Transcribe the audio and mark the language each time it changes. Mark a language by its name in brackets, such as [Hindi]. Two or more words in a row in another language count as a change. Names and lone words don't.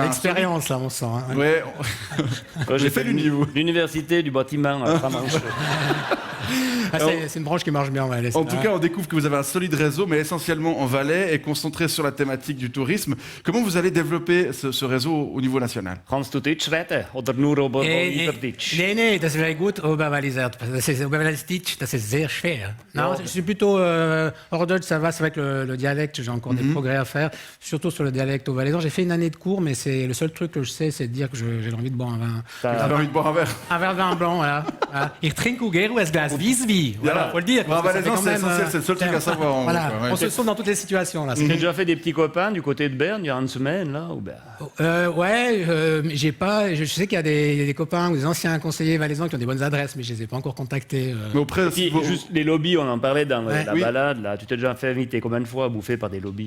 [French] L'expérience, là, on sent. Hein. Ouais. J'ai fait l'université du bâtiment à Tramanche. C'est une branche qui marche bien en Valais. En tout cas, on découvre que vous avez un solide réseau, mais essentiellement en Valais et concentré sur la thématique du tourisme. Comment vous allez développer ce réseau au niveau national? [German] Kannst du Deutsch reden oder nur Oberwalliserdeutsch? Nee, das wäre gut, Oberwalliserdeutsch. Das ist sehr schwer. [French] Non, je suis plutôt Hors-Deutsch, ça va, c'est vrai que le dialecte, j'ai encore des progrès à faire, surtout sur le dialecte au valaisan. J'ai fait une année de cours, mais c'est le seul truc que je sais, c'est de dire que j'ai envie de boire un vin. J'ai envie de boire un verre. Un verre de vin blanc, voilà. [German] Ich trinke gerne ein Glas Wiesbi. [French] Voilà, faut le dire. Valaisan, c'est essentiel, c'est le seul truc à savoir. Voilà, on se sauve dans toutes les situations là. J'ai déjà fait des petits copains du côté de Berne il y a une semaine là. J'ai pas. Je sais qu'il y a des copains ou des anciens conseillers valaisans qui ont des bonnes adresses, mais je les ai pas encore contactés. Mais auprès, juste les lobbies, on en parlait dans la balade là. Tu t'es déjà fait inviter combien de fois à bouffer par des lobbies?